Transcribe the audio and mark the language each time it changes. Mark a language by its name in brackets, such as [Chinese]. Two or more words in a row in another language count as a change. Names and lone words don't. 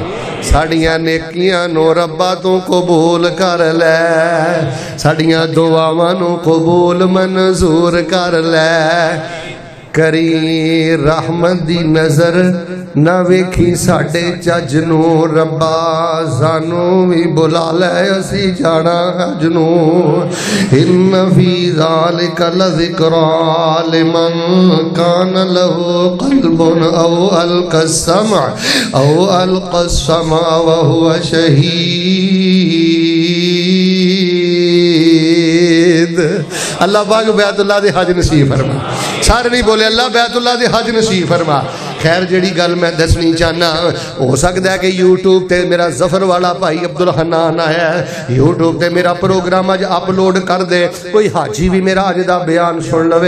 [Punjabi] ساڈیاں نیکیاں نوں ربا توں قبول کر لے، ساڈیاں دعاواں نوں قبول منظور کر لے. کری رحمت دی نظر نہ ویکھی ساڈے چج نوں ربا سانوں بھی بلا لے اسی جانا حج نوں [Arabic] إن في ذلك لذكرى لمن كان له قلب أو ألقى السمع وهو شهيد. [Punjabi] اللہ پاک بیت اللہ دے حج نصیب فرما۔ سارے نہیں بولے اللہ بیت اللہ دے حج نصیب فرما. خیر جیہڑی گل میں دسنی چاہنا، ہو سکتا ہے کہ یوٹیوب تے میرا ظفر والا بھائی عبدالحنان آیا ہے، یوٹیوب تے میرا پروگرام اج اپلوڈ کر دے، کوئی حاجی بھی میرا اج دا بیان سن لوے.